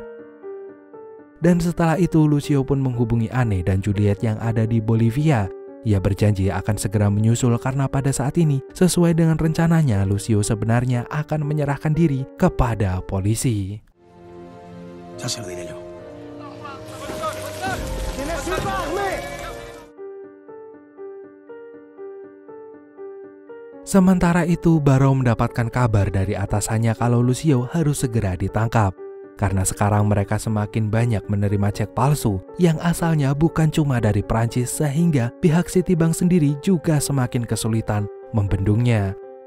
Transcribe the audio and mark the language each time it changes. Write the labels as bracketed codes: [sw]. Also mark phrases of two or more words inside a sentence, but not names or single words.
[id] Dan setelah itu Lucio pun menghubungi Anne dan Juliet yang ada di Bolivia. Ia berjanji akan segera menyusul karena pada saat ini, sesuai dengan rencananya, Lucio sebenarnya akan menyerahkan diri kepada polisi. [es] Ya se lo diré yo. [id] Sementara itu, Barrow mendapatkan kabar dari atasannya kalau Lucio harus segera ditangkap. Karena sekarang mereka semakin banyak menerima cek palsu yang asalnya bukan cuma dari Prancis sehingga pihak Citibank sendiri juga semakin kesulitan membendungnya.